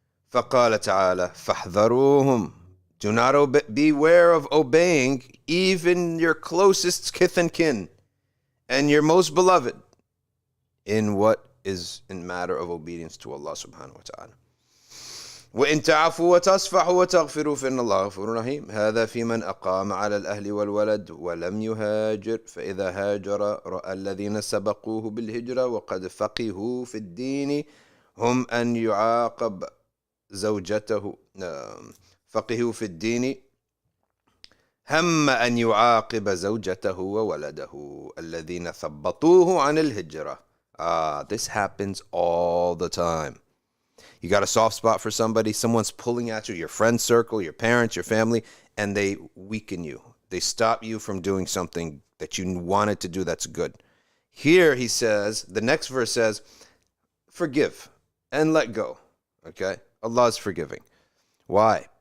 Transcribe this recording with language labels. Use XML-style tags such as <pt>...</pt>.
<ar>فقال تعالى فاحذروهم.</ar> <en>Do not beware of obeying even your closest kith and kin and your most beloved in what is in matter of obedience to Allah subhanahu wa ta'ala.</en> <ar>وإن تعفوا وتصفحوا وتغفروا فإن الله غفور رحيم. هذا في من أقام على الأهل والولد ولم يهاجر فإذا هاجر رأى الذين سبقوه بالهجرة وقد فقهوا في الدين هم أن يعاقب زوجته فقهوا في الدين هم أن يعاقب زوجته وولده الذين ثبطوه عن الهجرة.</ar> <en>This happens all the time. You got a soft spot for somebody, someone's pulling at you, your friend circle, your parents, your family, and they weaken you. They stop you from doing something that you wanted to do that's good. Here he says, the next verse says, forgive and let go. Okay? Allah is forgiving. Why?</en>